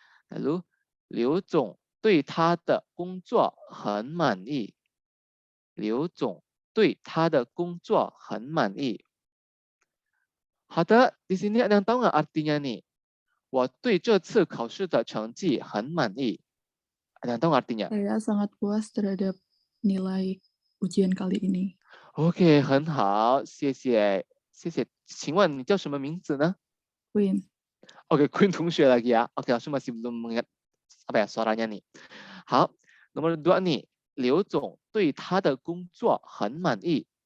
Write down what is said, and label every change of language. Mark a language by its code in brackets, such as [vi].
[zh] Lalu, 刘总对他的工作很满意。刘总对他的工作很满意。好的， [id] di sini ada yang tahu nggak artinya nih? [zh] 我对这次考试的成绩很满意。 [id] Ada yang tahu nggak artinya? Saya sangat puas terhadap nilai ujian kali ini. [zh] OK，很好，谢谢，谢谢。请问你叫什么名字呢 Queen. [id] Oke, Queen 同学lagi ya. Oke, langsung masih belum mengingat apa ya suaranya nih. 好，nomor 2 nih. [zh] 刘总对他的工作很满意。